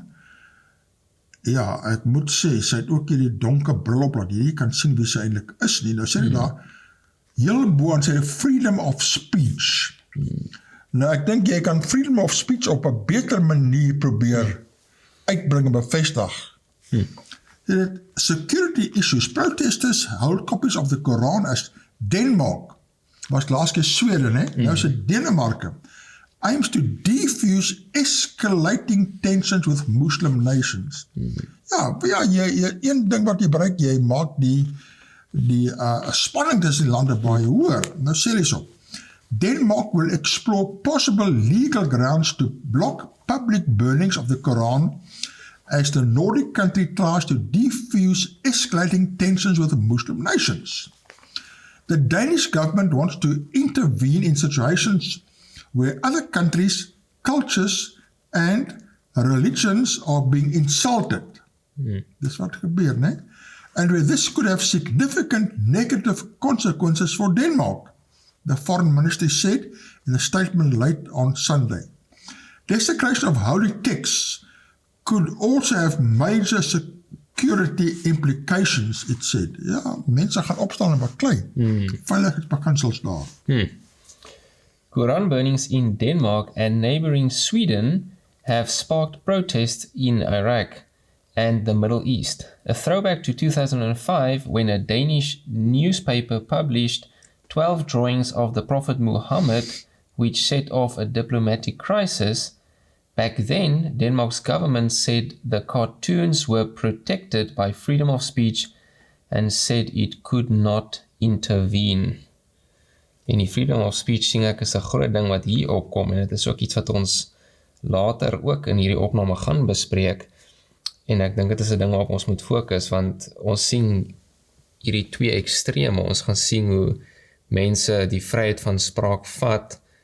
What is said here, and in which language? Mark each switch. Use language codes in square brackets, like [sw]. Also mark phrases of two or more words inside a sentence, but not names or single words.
[af] Ja, ek moet sê, sy het ook hierdie donker bril op, dat jy nie kan sien wie sy eintlik is nie. Nou sê hy daar, heel bo aan sê [en] freedom of speech. [af] Nou ek dink jy kan [en] freedom of speech [af] op 'n beter manier probeer uitbring en bevestig. [en] Security issues. Protesters hold copies of the Quran as Denmark, [af] was laas keer Sweden, nou is dit Denemarke, [en] aims to defuse escalating tensions with Muslim nations. [af] Ja, jy een ding wat jy bereik, jy maak die spanning tussen die lande baie hoër. Nou sê hy so, [en] Denmark will explore possible legal grounds to block public burnings of the Quran as the Nordic country tries to defuse escalating tensions with the Muslim nations. The Danish government wants to intervene in situations where other countries, cultures and religions are being insulted. [af] Dis wat gebeur, né? [en] And where this could have significant negative consequences for Denmark, the foreign minister said in a statement late on Sunday. Desecration of holy texts could also have major security implications, it said. [af] Ja, mense gaan opstaan en baklei. Veiligheidsbeginsels daar. [en] Quran burnings in Denmark and neighboring Sweden have sparked protests in Iraq and the Middle East. A throwback to 2005 when a Danish newspaper published 12 drawings of the Prophet Muhammad which set off a diplomatic crisis. Back then, Denmark's government said the cartoons were protected by freedom of speech and said it could not intervene. [af] En die [en] freedom of speech [af] sien ek is 'n groot ding wat hier opkom, en dit is ook iets wat ons later ook in hierdie opname gaan bespreek, en ek dink dit is 'n ding waarop ons moet fokus, want ons sien hierdie twee extreme, ons gaan sien hoe mense die vryheid van spraak vat